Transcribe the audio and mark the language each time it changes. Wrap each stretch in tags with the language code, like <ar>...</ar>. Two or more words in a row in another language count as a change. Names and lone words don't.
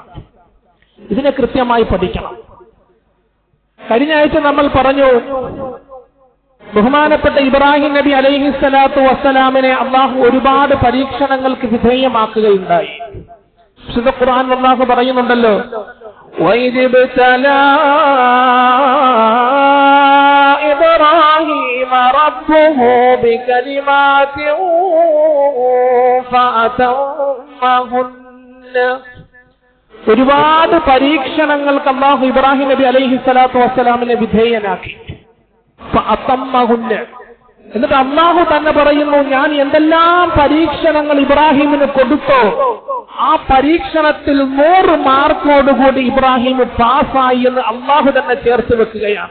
<ml>ഇതിനെ കൃത്യമായി പഠിക്കണം. കഴിഞ്ഞ ആഴ്ച നമ്മൾ പറഞ്ഞു, ബഹുമാനപ്പെട്ട ഇബ്രാഹിം നബി</ml> <ar>عليه الصلاة والسلام</ar> <ml>അള്ളാഹു ഒരുപാട് പരീക്ഷണങ്ങൾക്ക് വിധേയമാക്കുകയുണ്ടായി. വിശുദ്ധ ഖുർആൻ അള്ളാഹു പറയുന്നുണ്ടല്ലോ,</ml> <ar>وَإِذِ ابْتَلَى إِبْرَاهِيمَ رَبُّهُ بِكَلِمَاتٍ فَأَتَمَّهُنَّ.</ar> <ml>ഒരുപാട് പരീക്ഷണങ്ങൾക്ക് അല്ലാഹു ഇബ്രാഹിം നബി</ml> <ar>عليه الصلاة والسلام</ar> <ml>വിധേയനാക്കി.</ml> <ar>ഫഅതമ്മഹുന്ന.</ar> <ml>എന്നിട്ട് അല്ലാഹു തന്നെ പറയുന്നു, ഞാൻ എന്തെല്ലാം പരീക്ഷണങ്ങൾ ഇബ്രാഹിമിന് കൊടുത്തോ ആ പരീക്ഷണത്തിൽ 100 മാർക്കോടുകൂടി ഇബ്രാഹിം പാസ്സായി എന്ന് അല്ലാഹു തന്നെ ചേർത്ത് വെക്കുകയാണ്.</ml>